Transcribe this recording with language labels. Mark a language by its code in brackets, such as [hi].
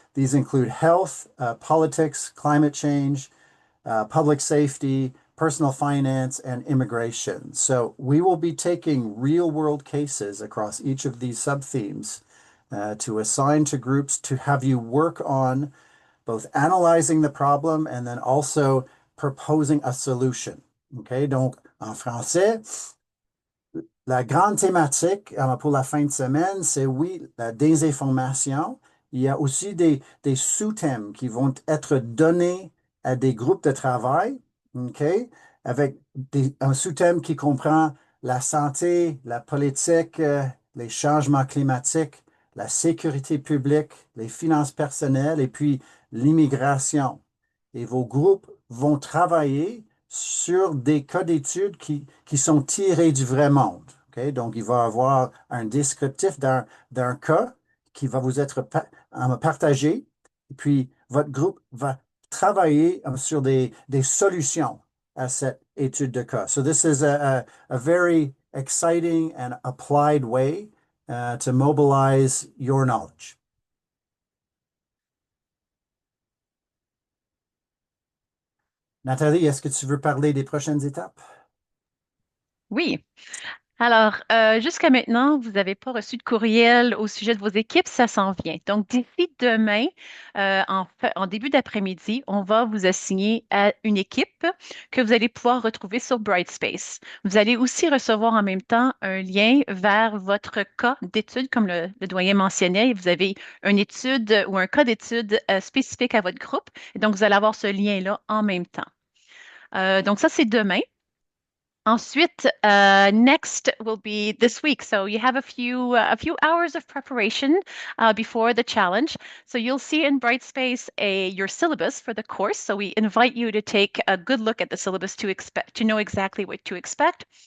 [en] These include health, politics, climate change, public safety, personal finance, and immigration. So we will be taking real world cases across each of these sub-themes to assign to groups to have you work on both analyzing the problem and then also proposing a solution. [fr] Okay, donc en français, la grande thématique pour la fin de semaine, c'est oui, la désinformation Il y a aussi des sous-thèmes qui vont être donnés à des groupes de travail, OK, avec un sous-thème qui comprend la santé, la politique, les changements climatiques, la sécurité publique, les finances personnelles et puis l'immigration. Et vos groupes vont travailler sur des cas d'études qui sont tirés du vrai monde. OK? Donc, il va y avoir un descriptif d'un cas qui va vous être partagé. Et puis, votre groupe va travailler sur des solutions à cette étude de cas. [en] So this is a very exciting and applied way to mobilize your knowledge. [fr] Nathalie, est-ce que tu veux parler des prochaines étapes? Oui. Alors, jusqu'à maintenant, vous n'avez pas reçu de courriel au sujet de vos équipes, ça s'en vient. Donc, d'ici demain, en début d'après-midi, on va vous assigner à une équipe que vous allez pouvoir retrouver sur Brightspace. Vous allez aussi recevoir en même temps un lien vers votre cas d'étude, comme le doyen mentionnait. Vous avez une étude ou un cas d'étude spécifique à votre groupe. Et donc, vous allez avoir ce lien-là en même temps. Donc, ça, c'est demain. Ensuite, [en] next will be this week. So you have a few hours of preparation before the challenge. So you'll see in Brightspace your syllabus for the course. So we invite you to take a good look at the syllabus to know exactly what to expect.